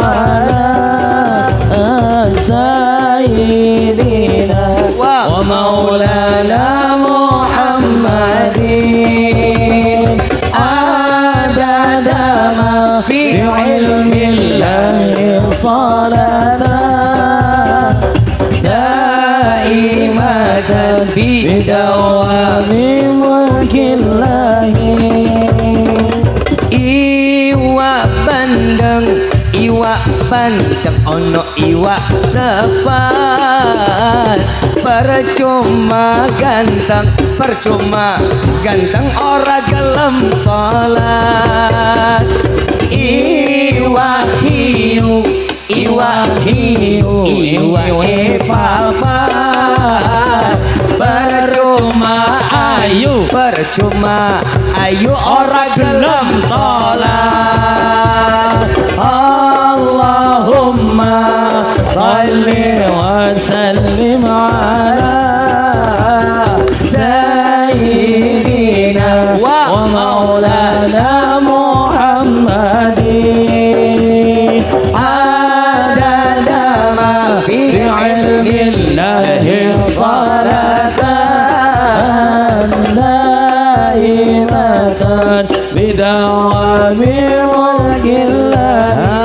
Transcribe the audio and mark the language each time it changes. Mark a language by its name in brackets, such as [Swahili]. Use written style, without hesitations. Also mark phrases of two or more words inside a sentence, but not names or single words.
[Arabic] على سيدنا ومولانا محمد عدد ما في علم الله صلاة دائمة بدوام ملك الله [Javanese] iwak bandeng ono iwak sepat percuma ganteng ora gelem salat iwak hiu papat percuma ayu ora gelem salat Allahumma [Arabic] صل وسلم على سيدنا ومولانا محمد عدد ما في علم الله صلاة دائمة بدوام ملك الله